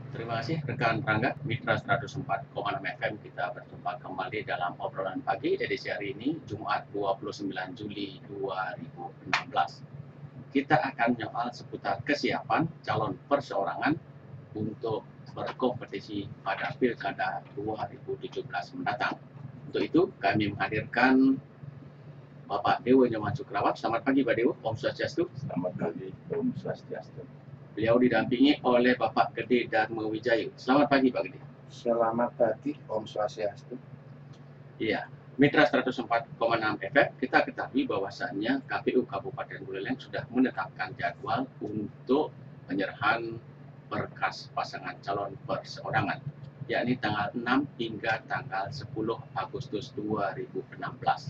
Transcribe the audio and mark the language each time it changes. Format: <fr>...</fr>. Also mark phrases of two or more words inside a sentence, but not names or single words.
<id>Terima kasih rekan Rangga, Mitra 104,6 FM. Kita berjumpa kembali dalam obrolan pagi edisi hari ini, Jumat 29 Juli 2016. Kita akan menyoal seputar kesiapan calon perseorangan untuk berkompetisi pada Pilkada 2017 mendatang. Untuk itu, kami menghadirkan Bapak Dewo Nyoman Sukrawat. Selamat pagi Pak Dewo,</id> <ban>Om Swastiastu.</ban> <id>Selamat pagi,</id> <ban>Om Swastiastu.</ban> <id>Beliau didampingi oleh Bapak Gede Dharma Wijayu. Selamat pagi Pak Gede. Selamat pagi,</id> <ban>Om Swastiastu.</ban> <id>Iya, Mitra 104,6 FM, kita ketahui bahwasannya KPU Kabupaten Buleleng sudah menetapkan jadwal untuk penyerahan berkas pasangan calon perseorangan, yakni tanggal 6 hingga tanggal 10 Agustus 2016.</id>